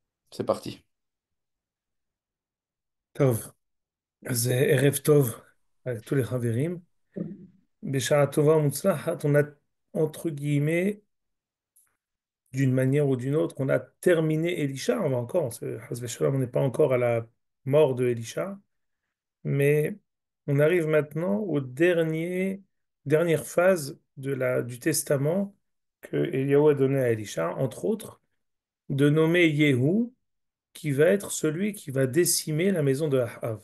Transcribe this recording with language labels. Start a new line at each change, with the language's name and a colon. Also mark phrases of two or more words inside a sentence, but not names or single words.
French: C'est parti.
Hebrew: טוב, אז ערב טוב
French: à tous les
Hebrew: חברים. בשעה טובה ומוצלחת,
French: on a, entre guillemets, d'une manière ou d'une autre, on a terminé Elisha. On va encore,
Hebrew: חס ושלום,
French: on n'est pas encore à la mort de Elisha, mais on arrive maintenant dernière phase du testament que Eliaou a donné à Elisha, entre autres, de nommer Yehu, qui va être celui qui va décimer la maison de Ahav.